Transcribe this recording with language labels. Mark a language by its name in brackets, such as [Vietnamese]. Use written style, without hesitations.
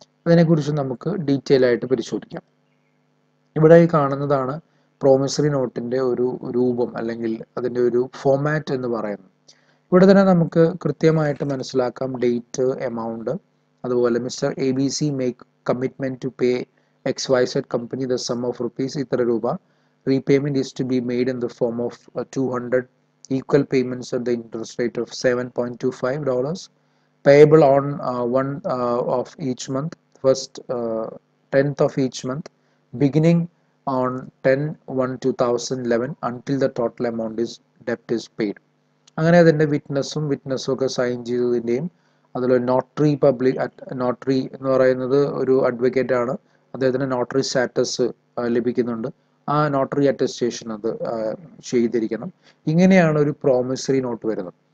[Malayalam] അതിനെക്കുറിച്ച് നമുക്ക് ഡീറ്റെയിൽ ആയിട്ട് പരിശോധിക്കാം. ഇവിടെ ഈ കാണുന്നതാണ് പ്രോമിസറി നോട്ടിന്റെ ഒരു രൂപം അല്ലെങ്കിൽ അതിന്റെ ഒരു ഫോമാറ്റ് എന്ന് പറയുന്നത്. ഇവിടെ തന്നെ നമുക്ക് കൃത്യമായിട്ട് മനസ്സിലാക്കാം ഡേറ്റ്, എമൗണ്ട്, അതുപോലെ [English] mister ABC make commitment to pay XYZ company the sum of rupees [Malayalam] ഇത്ര രൂപ. [English] Repayment is to be made in the form of 200 equal payments at the interest rate of $7.25, payable on 1 of each month, first 10th of each month, beginning on 10/1/2011 until the total amount is debt is paid. [Malayalam] അങ്ങനെ അതിൻ്റെ വിറ്റ്നസ്സും ഒക്കെ sign ചെയ്തതിൻ്റെയും അതിൽ notary notary എന്ന് പറയുന്നത് ഒരു advocate ആണ്, അദ്ദേഹത്തിന് notary status ലഭിക്കുന്നുണ്ട്. ആ നോട്ടറി അറ്റസ്റ്റേഷൻ അത് ചെയ്തിരിക്കണം. ഇങ്ങനെയാണ് ഒരു പ്രോമിസറി നോട്ട് വരുന്നത്.